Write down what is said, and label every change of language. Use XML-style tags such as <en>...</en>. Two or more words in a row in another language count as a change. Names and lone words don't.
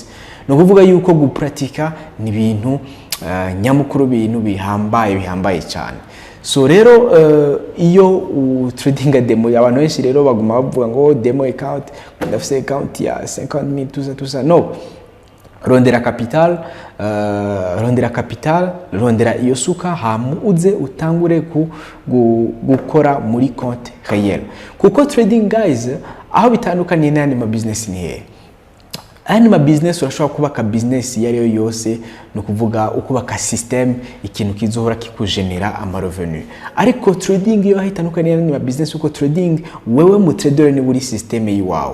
<rn>No kuvuga yuko gupratika ni ibintu nyamukuru, bintu bihambaye cyane. So rero iyo</rn> <en>trading demo,</en> <rn>abantu benshi rero baguma bavuga ngo</rn> <en>demo account,</en> <rn>ndafise account ya 50,000</rn> <fr>tout ça.</fr> <rn>No, rondera capital, rondera iyo suka hamu uze utangure gukora muri</rn> <fr>compte réel.</fr> <rn>Kuko</rn> <en>trading guys</en> <rn>aho bitandukanye n'andi ma business ni he. Andi ma business urashobora kubaka business yariyo yose, no kuvuga ukubaka system, ikintu kizohora kikugenera ama revenu. Ariko trading yo hitandukanye n'andi ma business, uko trading wewe mu trader ni buri system yiwawe.</rn>